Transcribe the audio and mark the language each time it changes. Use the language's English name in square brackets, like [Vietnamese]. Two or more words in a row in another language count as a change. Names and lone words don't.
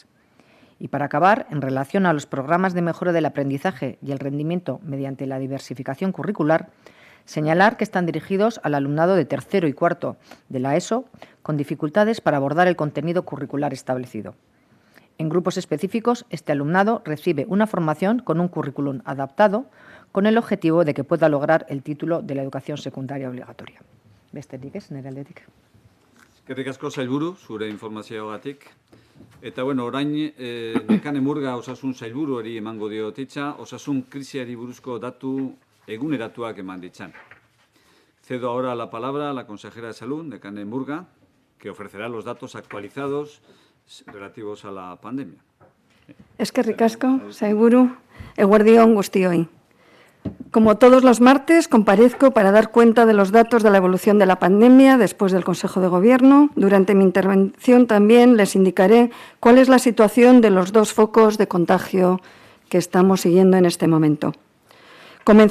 [Spanish] Y para acabar, en relación a los programas de mejora del aprendizaje y el rendimiento mediante la diversificación curricular, señalar que están dirigidos al alumnado de tercero y cuarto de la ESO con dificultades para abordar el contenido curricular establecido. En grupos específicos, este alumnado recibe una formación con un currículum adaptado con el objetivo de que pueda lograr el título de la educación secundaria obligatoria. [Basque] Besterik ez, nire aldetik. Eskerrik asko sailburu, zure informazioagatik. Eta, bueno, orain Nekane Murga osasun sailburuari emango dio hitza, osasun krisiari buruzko datu eguneratuak eman ditzan. [Spanish] Cedo ahora la palabra a la consejera de Salud, Nekane Murga, que ofrecerá los datos actualizados relativos a la pandemia. [Basque] Eskerrik asko, sailburu, eguerdi on guztioi. [Spanish] Como todos los martes, comparezco para dar cuenta de los datos de la evolución de la pandemia después del Consejo de Gobierno. Durante mi intervención también les indicaré cuál es la situación de los dos focos de contagio que estamos siguiendo en este momento.